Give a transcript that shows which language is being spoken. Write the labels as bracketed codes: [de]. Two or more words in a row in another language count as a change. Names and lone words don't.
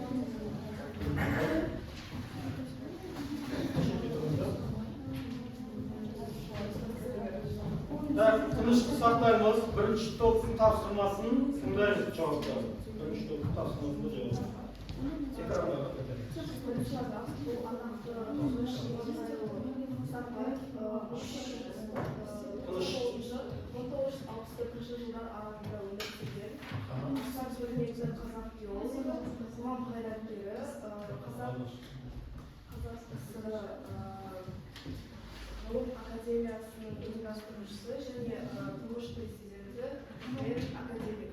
[uz] Tinchlik saqlaymiz. Birinchi topning topshirmasini tinglaymiz javoblarni. Birinchi topning topshirmasini javob. Tekrorlaymiz. [kk] жылдар аралығында өмір сүрген Мұхтар Төлембеков қазақ геологы, қоғам қайраткері, қазақ ССР ғылым академиясының ұйымдастырушысы және тұңғыш президенті академигі.